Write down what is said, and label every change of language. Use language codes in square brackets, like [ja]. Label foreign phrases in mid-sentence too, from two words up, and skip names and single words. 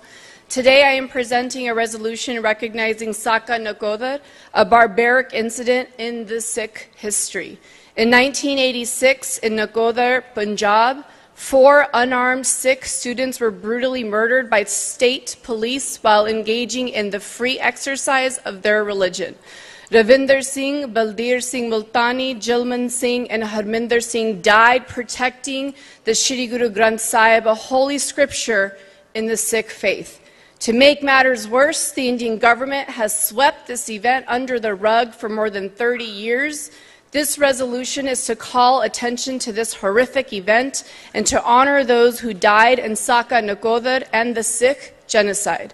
[en] Today I am presenting a resolution recognizing Saca Nakoda, a barbaric incident in the Sikh history. In 1986 in Nakoda, Punjab, 4 unarmed Sikh students were brutally murdered by state police while engaging in the free exercise of their religion. Ravinder Singh, Baldeer Singh Multani, Jilman Singh, and Harminder Singh died protecting the Shri Guru Granth Sahib, a holy scripture in the Sikh faith. To make matters worse, the Indian government has swept this event under the rug for more than 30 years. This resolution is to call attention to this horrific event and to honor those who died in Saca Nakoda and the Sikh genocide.